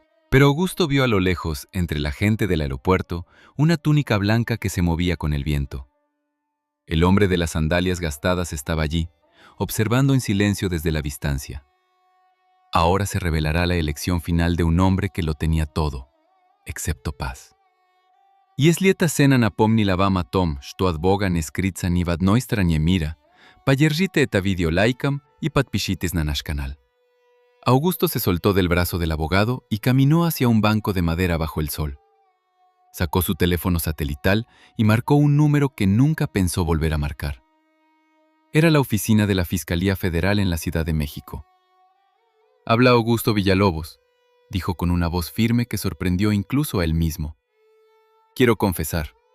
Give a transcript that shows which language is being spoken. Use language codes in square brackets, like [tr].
[es] Pero Augusto vio a lo lejos, entre la gente del aeropuerto, una túnica blanca que se movía con el viento. El hombre de las sandalias gastadas estaba allí, observando en silencio desde la distancia. Ahora se revelará la elección final de un hombre que lo tenía todo, excepto paz. [ru] Если эта сцена напомнила вам о том, что от Бога не скрыться ни в одной стране мира, поддержите это видео лайком y подпишитесь на наш canal. [es] Augusto se soltó del brazo del abogado y caminó hacia un banco de madera bajo el sol. Sacó su teléfono satelital y marcó un número que nunca pensó volver a marcar. Era la oficina de la Fiscalía Federal en la Ciudad de México. «Habla Augusto Villalobos», dijo con una voz firme que sorprendió incluso a él mismo. «Quiero confesar.